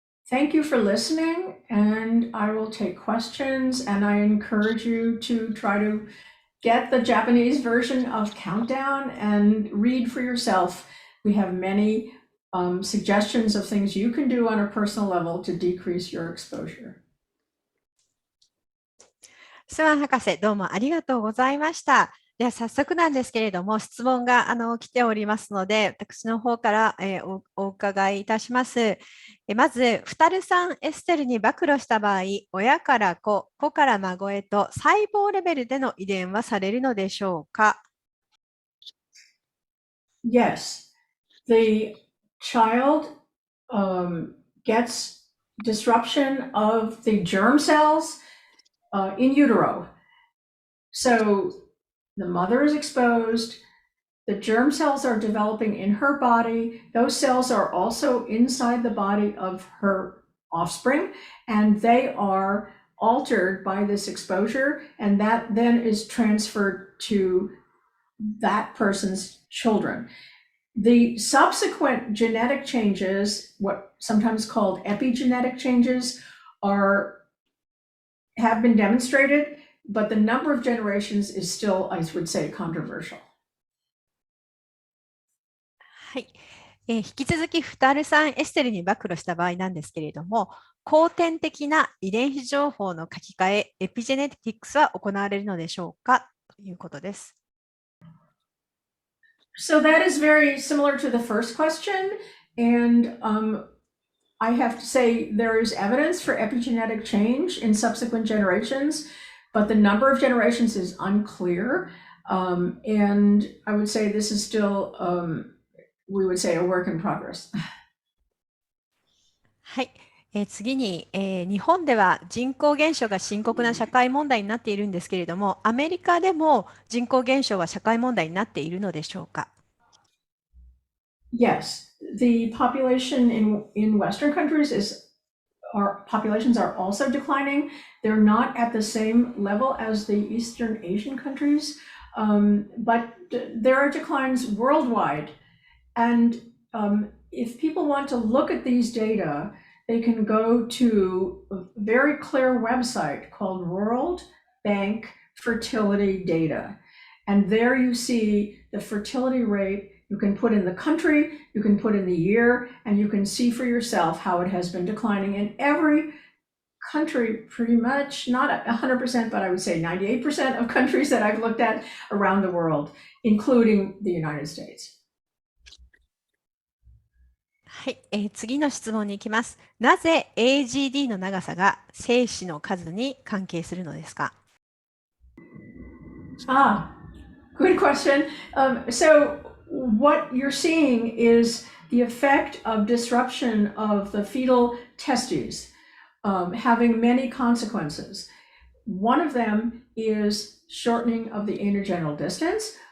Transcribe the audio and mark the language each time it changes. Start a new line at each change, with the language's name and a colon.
English: Thank you for listening, and I will take questions, and I encourage you to try to get the Japanese version of Countdown and read for yourself. We have many suggestions of things you can do on a personal level to decrease your exposure.
Japanese: スワン博士、どうもありがとうございました。では早速なんですけれども、質問が来ておりますので、私の方から、お伺いいたします。まず、フタル酸エステルに暴露した場合、親から子、子から孫へと細胞レベルでの遺伝はされるのでしょうか？
English: Yes, the child gets disruption of the germ cells in utero. So the mother is exposed, the germ cells are developing in her body. Those cells are also inside the body of her offspring, and they are altered by this exposure, and that then is transferred to that person's children. The subsequent genetic changes, what sometimes called epigenetic changes, have been demonstrated, but the number of generations is still, I would say, controversial.
Japanese: はい。引き続きフタル酸エステルに暴露した場合なんですけれども、後天的な遺伝子情報の書き換え、エピジェネティクスは行われるのでしょうかということです。
English: So that is very similar to the first question, and I have to say there is evidence for epigenetic change in subsequent generations, but the number of generations is unclear, and I would say this is still, we would say, a work in progress.
Japanese: はい。次に、日本では人口減少が深刻な社会問題になっているんですけれども、アメリカでも人口減少は社会問題になっているのでしょうか？
English: Yes, the population in Western countries populations are also declining. They're not at the same level as the Eastern Asian countries, but there are declines worldwide. And if people want to look at these data, they can go to a very clear website called World Bank Fertility Data. And there you see the fertility rate. You can put in the country, you can put in the year, and you can see for yourself how it has been declining in every country, pretty much, not 100%, but I would say 98% of countries that I've looked at around the world, including the United States.
Japanese: はい、次の質問に行きます。なぜ AGD の長さが精子の数に関係するのですか？
English: Good question. So what you're seeing is the effect of disruption of the fetal testes, having many consequences. One of them is shortening of the anogenital distance.